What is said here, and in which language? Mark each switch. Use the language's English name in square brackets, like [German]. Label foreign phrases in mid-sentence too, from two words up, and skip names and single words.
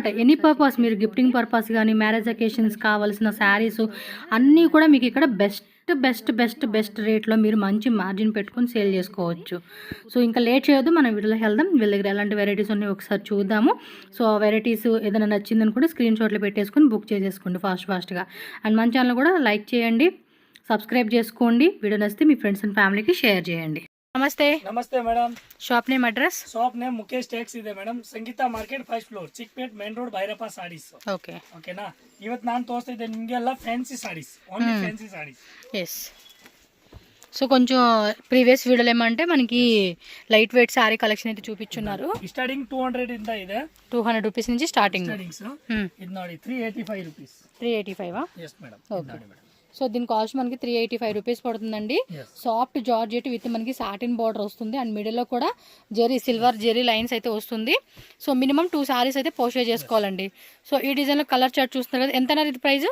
[English] any purpose [Telugu] మీరు [English] gifting purpose [Telugu] కానీ, [English] marriage occasions [Telugu] కావాల్సిన శారీస్ అన్నీ కూడా మీకు ఇక్కడ బెస్ట్ రేట్లో మీరు మంచి మార్జిన్ పెట్టుకొని సేల్ చేసుకోవచ్చు. సో ఇంకా లేట్ చేయొద్దు, మనం వీడియోలో వెళ్దాం. వీళ్ళ దగ్గర ఎలాంటి వెరైటీస్ ఉన్నాయి ఒకసారి చూద్దాము. సో ఆ వెరైటీస్ ఏదైనా నచ్చిందని కూడా స్క్రీన్ షాట్లు పెట్టేసుకొని బుక్ చేసేసుకోండి ఫాస్ట్గా. అండ్ మన ఛానల్ కూడా లైక్ చేయండి, సబ్స్క్రైబ్ చేసుకోండి. వీడియో నచ్చితే మీ [English] friends and familyకి [Telugu] షేర్ చేయండి. [Kannada] ನಮಸ್ತೆ ಮೇಡಮ್. [English] shop name address? shop name [Kannada] ಮುಖೇಶ್ ಟೆಕ್ಸ್ ಇದೆ ಮೇಡಮ್. [English] Sangeetha Market first floor, Chickpet main road, Bhairappa Sarees. [Kannada] ಓಕೆನಾ? ಇವತ್ತು ನಾನು ತೋರಿಸ್ತಾ ಇದ್ದೆ ನಿಮಗೆಲ್ಲ [English] fancy sarees, only fancy sarees. [Telugu] ఎస్. సో కొంచెం ప్రీవియస్ వీడియోలో ఏమంటే మనకి [English] light weight saree collection [Telugu] అయితే చూపించున్నారు. [Kannada] ಸ್ಟಾರ್ಟಿಂಗ್ 200 ಇಂದ ಇದೆ. [Telugu] 200 రూపీస్ నుంచి స్టార్టింగ్. [Kannada] ಇದು ನೋಡಿ 385 ರೂಪೀಸ್. 385 [English] yes madam. [Telugu] ఓకే. సో దీని కాస్ట్ మనకి 385 రూపీస్ పడుతుందండి. [English] soft georgette with [Telugu] మనకి [English] satin border [Telugu] వస్తుంది. అండ్ మిడిల్లో కూడా [English] silver zari lines [Telugu] అయితే వస్తుంది. సో [English] minimum 2 sarees [Telugu] అయితే పోస్టర్ చేసుకోవాలండి. సో ఈ డిజైన్లో [English] colour chart [Telugu] చూస్తున్నారు కదా, ఎంత ఇది ప్రైస్?